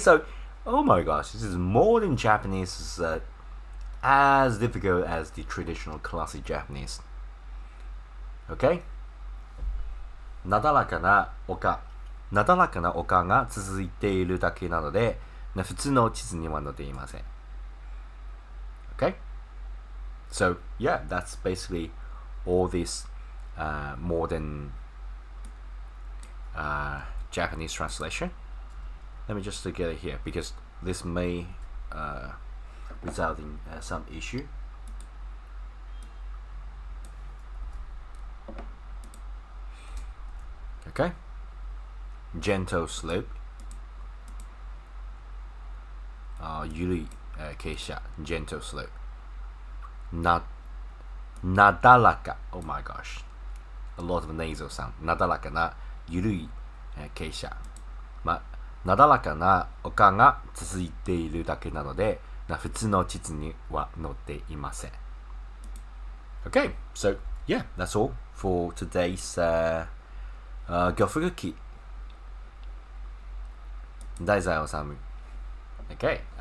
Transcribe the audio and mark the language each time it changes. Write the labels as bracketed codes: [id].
[en] So, oh my gosh, this is modern Japanese is as difficult as the traditional classic Japanese. Okay? [ja] なだらかな丘が続いているだけなので普通の地図には載っていません [en] Okay? So, yeah, that's basically all this modern Japanese translation. Let me just get it here because this may result in some issue. Okay? Gentle slope. [ja] ゆるい、傾斜 [en] gentle slope. なだらか oh my gosh, a lot of nasal sound. [ja] なだらかなゆるい、傾斜。なだらかな丘が続いているだけなので、普通の地図には載っていません。 [en] Okay, so yeah, that's all for today's 漁夫日記。 [ja] 題材を治。 [en] Okay.